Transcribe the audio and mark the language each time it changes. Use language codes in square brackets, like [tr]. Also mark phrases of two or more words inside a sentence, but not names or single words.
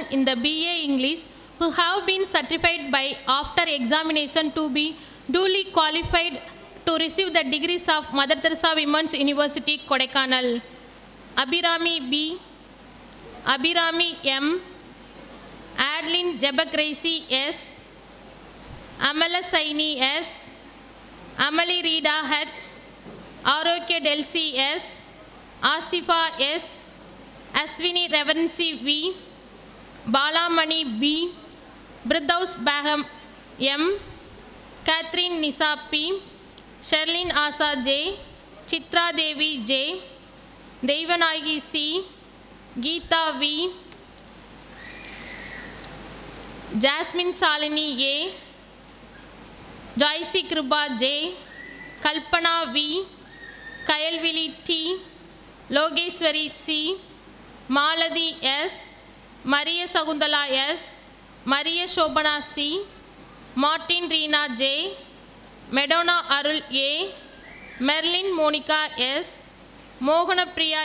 [en] in the BA English who have been certified by after examination to be duly qualified to receive the degrees of Mother Teresa Women's University, Kodaikanal. Abhirami B, Abhirami M, Adeline Jabagracie S, Amala Saini S, Amali Rida H, Arokya Delsi S, Asifa S, Aswini Reverency V, Balamani B, Bridhaus Baham M, Catherine Nisa P, Sherlyn Asa J, Chitra Devi J, Devanagi C, Geeta V, Jasmine Salini A, Joyce Kriba J, Kalpana V, Kayalvili T, Logeshwari C, Maladi S, Maria Sagundala S, Maria Shobana C, Martin Reena J, Madonna Arul A, Merlin Monica S, Mohana Priya